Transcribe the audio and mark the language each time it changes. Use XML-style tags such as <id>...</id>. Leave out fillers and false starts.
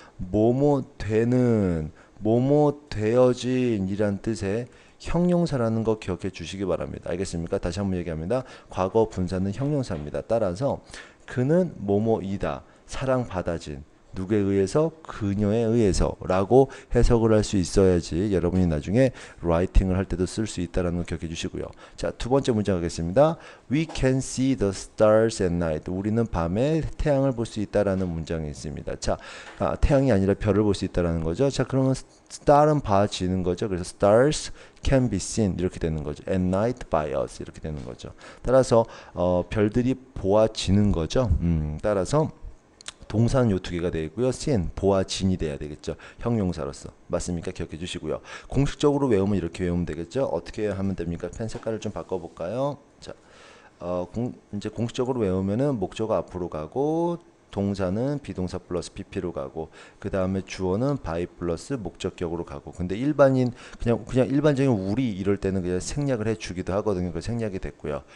<ko>뭐뭐 되는, 뭐뭐 되어진 이란 뜻의 형용사라는 거 기억해 주시기 바랍니다. 알겠습니까? 다시 한번 얘기합니다. 과거 분사는 형용사입니다. 따라서 그는 뭐뭐이다. 사랑받아진. 누구에 의해서? 그녀에 의해서 라고 해석을 할 수 있어야지 여러분이 나중에 라이팅을 할 때도 쓸 수 있다는 걸 기억해 주시고요. 자, 두 번째 문장 하겠습니다.</ko> <en>We can see the stars at night.</en> <ko>우리는 밤에 태양을 볼 수 있다라는 문장이 있습니다. 자, 태양이 아니라 별을 볼 수 있다라는 거죠. 자, 그러면 star은 봐지는 거죠. 그래서</ko> <en>stars can be seen</en> <ko>이렇게 되는 거죠.</ko> <en>at night by us</en> <ko>이렇게 되는 거죠. 따라서 별들이 보아지는 거죠. 따라서 동사는 요 두 개가 되겠고요. seen, 보아진이 돼야 되겠죠. 형용사로서. 맞습니까? 기억해 주시고요. 공식적으로 외우면 이렇게 외우면 되겠죠. 어떻게 하면 됩니까? 펜 색깔을 좀 바꿔볼까요? 자, 이제 공식적으로 외우면은 목적어 앞으로 가고 동사는 비동사 플러스 pp로 가고 그 다음에 주어는 by 플러스 목적격으로 가고 근데 그냥 일반적인 우리 이럴 때는 그냥 생략을 해주기도 하거든요. 그 생략이 됐고요.</ko>